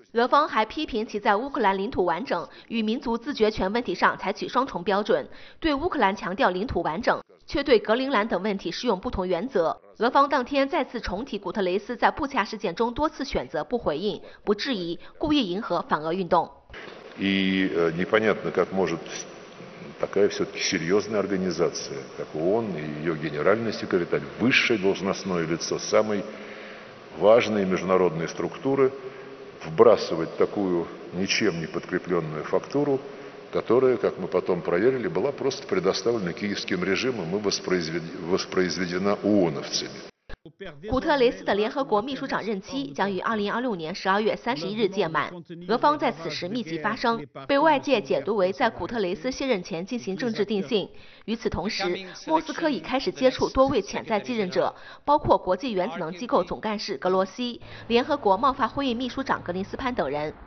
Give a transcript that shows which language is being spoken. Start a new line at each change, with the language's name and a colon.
Chinese: 俄方还批评其在乌克兰领土完整与民族自觉权问题上采取双重标准，对乌克兰强调领土完整，却对格陵兰等问题适用不同原则。俄方当天再次重提古特雷斯在布恰事件中多次选择不回应、不质疑，故意迎合反俄运动。
Russian: И непонятно, как может такая все-таки серьезная организация, как ООН и ее генеральный секретарь, высшее должностное лицо самой важной международной структуры, вбрасывать такую ничем не подкрепленную фактуру. которая, как мы потом проверили, была просто предоставлена киевским режимом и воспроизведена ООНовцами.
Chinese: 古特雷斯的联合国秘书长任期将于2026年12月31日届满，俄方在此时密集发声，被外界解读为在古特雷斯卸任前进行政治定性。与此同时，莫斯科已开始接触多位潜在继任者，包括国际原子能机构总干事格罗西、联合国贸发会议秘书长格林斯潘等人。